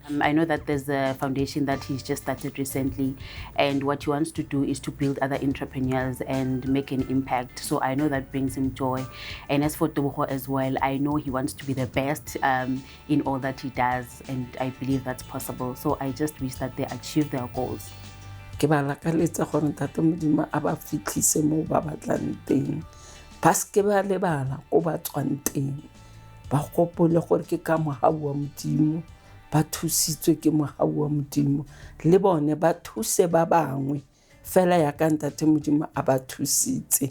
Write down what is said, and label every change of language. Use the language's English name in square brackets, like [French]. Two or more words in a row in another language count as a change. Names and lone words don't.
[English] I know that there's a foundation that he's just started recently, and what he wants to do is to build other entrepreneurs and make an impact. So I know that brings him joy. And as for Tebogo as well, I know he wants to be the best in all that he does, and I believe that's possible. So I just wish that they achieve their goals. [Tswana] Ke ba lakaletsa gore Ntate Modimo a ba fitlhise mo ba batlang teng. Ba ske ba lebala ko ba tswang teng. Ba gopole gore ke ka mogau wa Modimo, ba thusitswe ke mogau wa Modimo, le bone ba thuse ba bangwe fela ya ka Ntate Modimo a ba thusitse.